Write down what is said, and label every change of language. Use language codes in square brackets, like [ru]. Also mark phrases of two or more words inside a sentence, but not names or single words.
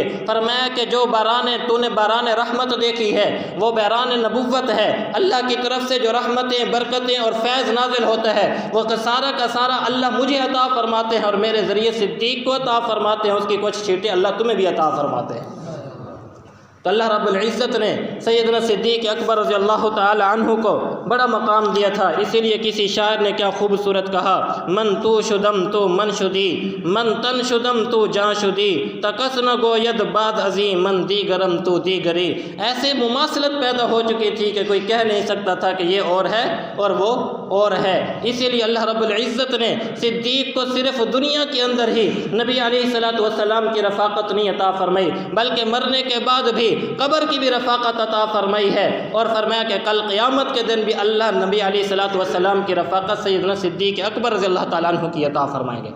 [ur] فرمایا کہ جو تو نے باران رحمت دیکھی ہے وہ باران نبوت ہے، اللہ کی طرف سے جو رحمتیں برکتیں اور فیض نازل ہوتا ہے وہ سارا کا سارا اللہ مجھے عطا فرماتے ہیں اور میرے ذریعے صدیق کو عطا فرماتے ہیں، اس کی کچھ چھینٹیں اللہ تمہیں بھی عطا فرماتے ہیں۔ تو اللہ [ar] رب العزت [ur] نے سیدنا صدیق اکبر [ar] رضی اللہ تعالی عنہ [ur] کو بڑا مقام دیا تھا۔ اسی لیے کسی شاعر نے کیا خوبصورت کہا، [fa] من تو شدم تو من شدی، من تن شدم تو جاں شدی، تکس نہ گوید باد عظیم من دیگرم تو دیگری۔ [ur] ایسے مماثلت پیدا ہو چکی تھی کہ کوئی کہہ نہیں سکتا تھا کہ یہ اور ہے اور وہ اور ہے۔ اسی لیے اللہ [ar] رب العزت [ur] نے صدیق کو صرف دنیا کے اندر ہی نبی [ar] علیہ الصلوۃ والسلام [ur] کی رفاقت نہیں عطا فرمائی، بلکہ مرنے کے بعد بھی قبر کی بھی رفاقت عطا فرمائی ہے، اور فرمایا کہ کل قیامت کے دن بھی اللہ نبی [ar] علیہ الصلوۃ والسلام [ur] کی رفاقت سیدنا صدیق اکبر [ar] رضی اللہ تعالیٰ عنہ [ur] کی عطا فرمائیں گے۔